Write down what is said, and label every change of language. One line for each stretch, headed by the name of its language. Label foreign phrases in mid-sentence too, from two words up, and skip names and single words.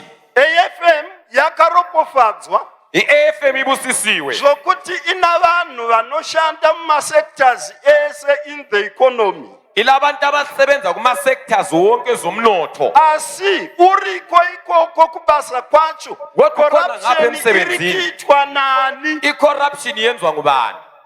Shona: AFM yakaropofadzwa
North Ndebele: I-AFM ibusisiwe
Shona: zvokuti ina vanhu vanoshanda mumasectors ese
English: in the economy.
North Ndebele: ilabantu abasebenza kuma-sectors wonke zomnotho,
Shona: Asi uriko ikoko kubasa kwacho,
North Ndebele: Kodwa khona ngapha
Shona: corruption iri
North Ndebele: emsebenzini.
Shona: kuitwa nani?
North Ndebele: i-corruption iyenzwa ngubani?